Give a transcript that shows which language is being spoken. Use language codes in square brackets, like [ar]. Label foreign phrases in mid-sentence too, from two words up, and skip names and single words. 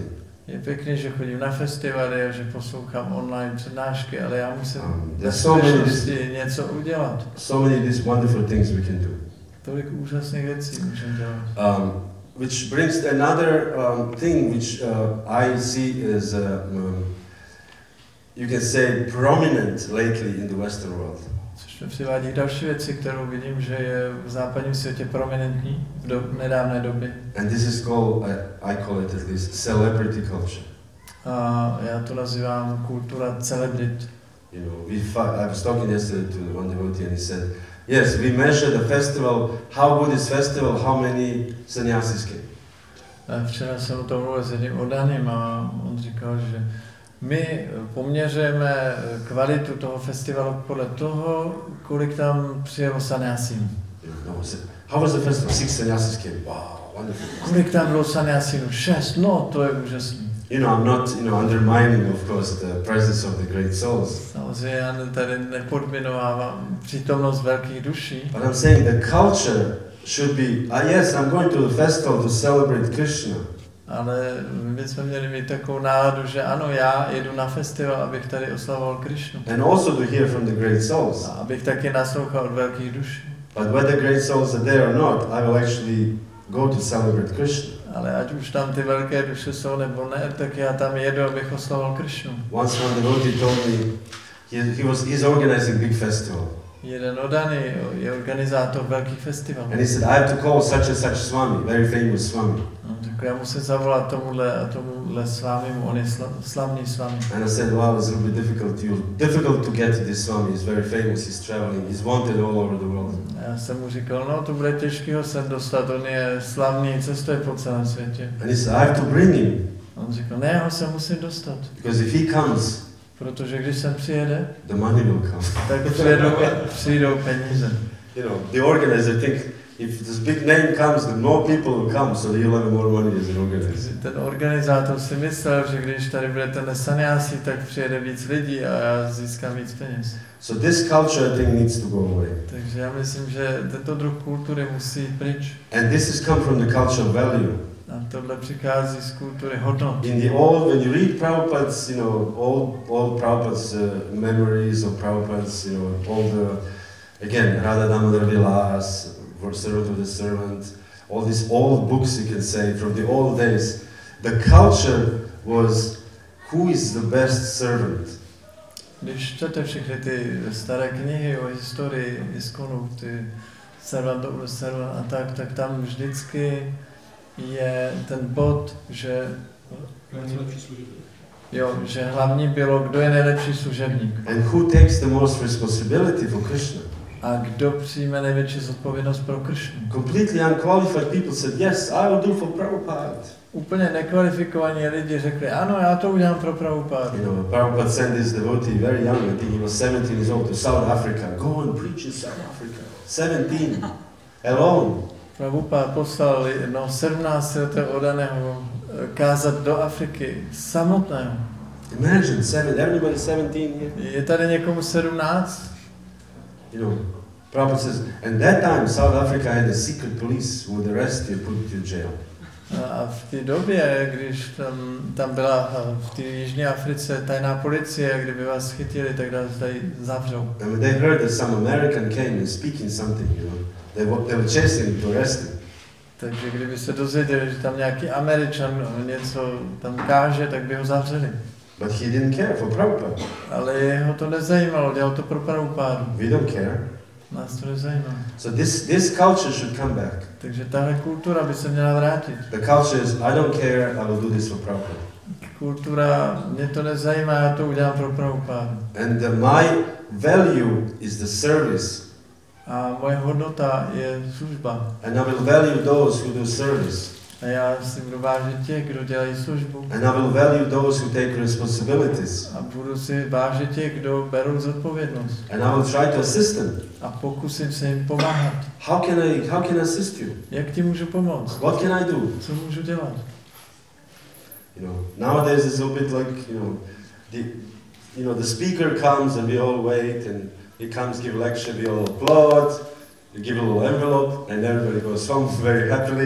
[cs] Je pěkné, že chodím na festivaly a že poslouchám online přednášky, ale já musím něco udělat. [en] So many these wonderful things we can do. [cs] Tolik úžasných věcí můžeme dělat. [en] Which brings another thing which I see as you can say prominent lately in the Western world. [cs] Což mi přivádí další věci, kterou vidím, že je v západním světě prominentní v nedávné době. [en] And this is called, I call it at least, celebrity culture. [cs] A já to nazývám kultura celebrit. [en] You know, I was talking yesterday to one devotee and he said, yes, we measure the festival, how good is festival, how many sannyasis came. [cs] Včera jsem o tom mluvil s jedním oddaným a on říkal, že my poměřujeme kvalitu toho festivalu podle toho, kolik tam přijelo sannyasínů. [en] How was the festival? 6 sannyasis came. Wow, wonderful. [cs] Kolik tam bylo sannyasínů? 6, no to je úžasné. [en] You know, I'm not, undermining, of course, the presence of the great souls. [cs] Samozřejmě já tady nepodminovávám přítomnost velkých duší. [en] But I'm saying the culture should be, yes, I'm going to the festival to celebrate Krishna. [cs] Ale my jsme měli mít takovou náladu, že ano, já jedu na festival, abych tady oslavoval Krishnu. [en] And also to hear from the great souls. [cs] A abych taky naslouchal od velkých duší. [en] But whether the great souls are there or not, I will actually go to celebrate Krishna. [cs] Ale ať už tam ty velké duše jsou nebo ne, tak já tam jedu, abych oslavoval Krishnu. [en] Once one devotee told me, he's organizing big festival. [cs] Jeden oddaný je organizátor velkých festivalů. [en] And he said, I have to call such and such Swami, very famous Swami. [cs] Tak já musím zavolat tomuhle svámimu, on je slavný Swami. [en] And I said, wow, it's a little bit difficult to get to this Swami. He's very famous, he's traveling, he's wanted all over the world. [cs] Já jsem mu říkal, no to bude těžký ho sem dostat, on je slavný, cestuje po celém světě. [en] And he said, I have to bring him. [cs] On říkal, ne, ho sem musím dostat. [en] Because if he comes, [cs] protože když sem přijede, [en] the money will come. [cs] Tak přijdou peníze. [en] You know, the organizer think if this big name comes, then more people will come, so he'll have more money as an organizer. [cs] Ten organizátor si myslel, že když tady bude ten sannyasi, tak přijede víc lidí a já získám víc peněz. [en] So this culture thing needs to go away. [cs] Takže já myslím, že tento druh kultury musí pryč. [en] And this has come from the culture of value. [cs] A tohle přichází z kultury hodnot. [en] In the old, when you read Prabhupada's, old Prabhupada's memories of Prabhupada's, all the, again, Radha Damodar Vilas, for Servant of the Servant, all these old books you can say from the old days, the culture was who is the best servant. [cs] Když čtete všechny ty staré knihy o historii Iskonu, ty Servant of the Servant a tak tam vždycky je ten bod, že hlavní bylo, kdo je nejlepší služebník. [en] And who takes the most responsibility for Krishna. [cs] A kdo přijme největší zodpovědnost pro Krishnu. [en] Completely unqualified people said, yes, I will do for Prabhupada. [cs] Úplně nekvalifikovaní lidi řekli, ano, já to udělám pro Prabhupada. [en] Prabhupada sent this devotee very young, I think he was 17 years old, to South Africa. Go and preach in South Africa. 17, alone. [cs] Prabhupada poslal 17letého oddaného kázat do Afriky samotného. [en] Imagine, everybody 17 here. [cs] Je tady někomu 17? [en] Prabhupada says, and that time South Africa had a secret police who would arrest you, put you in jail. [cs] A v té době, když tam byla v té Jižní Africe tajná policie, kdyby vás chytili, tak nás tady zavřou. [en] And when they heard that some American came and speaking something, they were chasing him to arrest him. [cs] Takže kdyby se dozvěděli, že tam nějaký Američan něco tam káže, tak by ho zavřeli. [en] But he didn't care for Prabhupada. [cs] Ale jeho to nezajímalo, dělal to pro Prabhupádu. [en] We don't care. [cs] Nás to nezajímá. [en] So this culture should come back. [cs] Takže tahle kultura by se měla vrátit. [en] The culture is, I don't care, I will do this for Prabhupada. [cs] Kultura, mě to nezajímá, já to udělám pro Prabhupádu. [en] And my value is the service. [cs] A moje hodnota je služba. [en] And I will value those who do service. [cs] A já si budu vážit těch, kdo dělají službu. [en] And I will value those who take responsibilities. [cs] A budu si vážit těch, kdo berou zodpovědnost. [en] And I will try to assist them. [cs] A pokusím se jim pomáhat. [en] How can I assist you? [cs] Jak ti můžu pomoct? [en] What can I do? [cs] Co můžu dělat? [en] Nowadays it's a bit like, the speaker comes and we all wait, and he comes give lecture, we all applaud, we give a little envelope, and everybody goes home very happily.